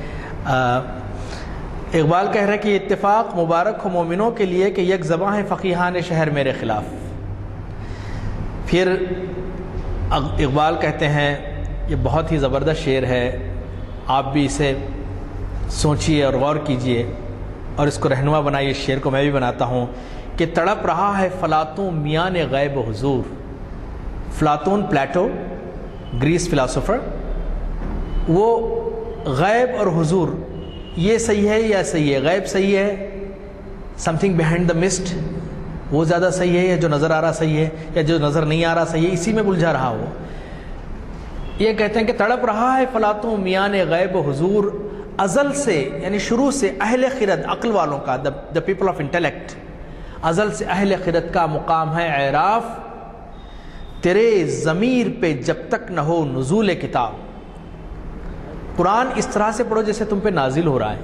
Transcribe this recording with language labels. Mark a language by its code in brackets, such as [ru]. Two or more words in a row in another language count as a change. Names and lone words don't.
[ur] اقبال کہہ رہے کہ یہ اتفاق مبارک ہو مومنوں کے لیے کہ یک زباں ہے فقیہان شہر میرے خلاف. پھر اقبال کہتے ہیں، یہ بہت ہی زبردست شعر ہے، آپ بھی اسے سوچیے اور غور کیجئے اور اس کو رہنما بنائیے. اس شعر کو میں بھی بناتا ہوں کہ تڑپ رہا ہے فلاطون میان غیب و حضور. فلاطون پلیٹو گریس فلاسفر، وہ غیب اور حضور یہ صحیح ہے یا صحیح ہے؟ غیب صحیح ہے، [en] something behind the mist, [ur] وہ زیادہ صحیح ہے، یا جو نظر آ رہا صحیح ہے، یا جو نظر نہیں آ رہا صحیح ہے؟ اسی میں الجھا رہا وہ. یہ کہتے ہیں کہ تڑپ رہا ہے فلاطون میان غیب و حضور، ازل سے یعنی شروع سے اہل خرد عقل والوں کا، [en] the people of intellect, [ur] ازل سے اہل خرد کا مقام ہے اعراف، تیرے ضمیر پہ جب تک نہ ہو نزول کتاب. قرآن اس طرح سے پڑھو جیسے تم پہ نازل ہو رہا ہے.